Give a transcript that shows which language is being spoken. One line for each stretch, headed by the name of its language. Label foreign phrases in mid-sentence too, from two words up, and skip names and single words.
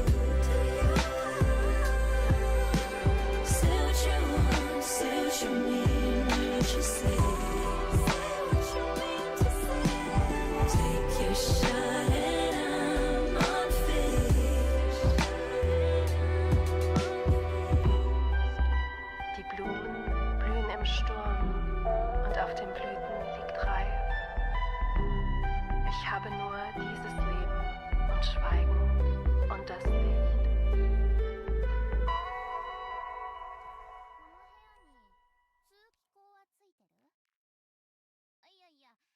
English: Suit you want, suit you mean, mean what you say. Take your shot and I'm unfazed.
German: Die Blumen blühen im Sturm und auf den Blüten liegt Reif. Ich habe nur dieses Leben und Schweigen und das Licht.
Japanese: この部屋に通気口はついてる？いやいや、